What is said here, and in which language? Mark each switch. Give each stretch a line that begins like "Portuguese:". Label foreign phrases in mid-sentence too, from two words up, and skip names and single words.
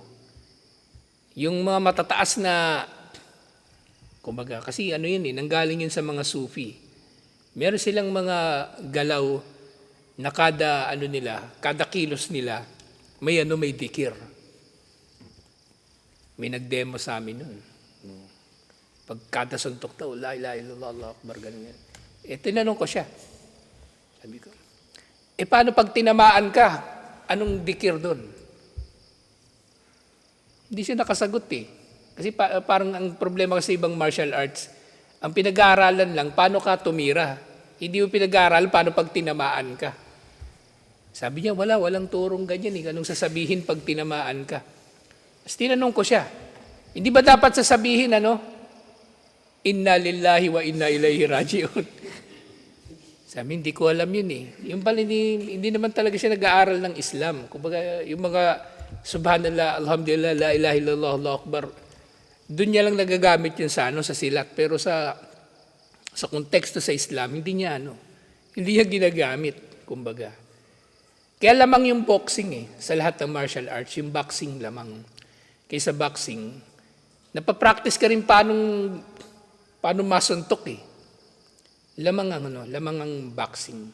Filipino: Yung mga matataas na, kumbaga, kasi yun nanggaling yun sa mga sufi. Meron silang mga galaw na kada kilos nila, may dikir. May nag-demo sa amin nun. Pag kada suntok daw,
Arabic: لا إله إلا الله، الله أكبر,
Filipino: ganyan. Tinanong ko siya. Sabi ko, paano pag tinamaan ka? Anong dikir doon? Hindi siya nakasagot Kasi parang ang problema kasi ibang martial arts, ang pinag-aaralan lang, paano ka tumira. Hindi mo pinag-aaral, paano pag tinamaan ka. Sabi niya, walang turong ganyan. Anong sasabihin pag tinamaan ka? Tapos tinanong ko siya, hindi ba dapat sasabihin,
Arabic: إنا لله وإنا إليه راجعون?
Filipino: Sabi, hindi ko alam yun Yung pala, hindi naman talaga siya nag-aaral ng Islam. Kumbaga, yung mga
Arabic: سبحان الله، الحمد لله، لا إله إلا الله، الله أكبر,
Filipino: doon niya lang nagagamit yun sa silat. Pero sa konteksto sa Islam, hindi niya ginagamit, kumbaga. Kaya lamang yung boxing sa lahat ng martial arts, yung boxing lamang. Kaysa boxing, napapractice ka rin paano masuntok Lamang ang boxing.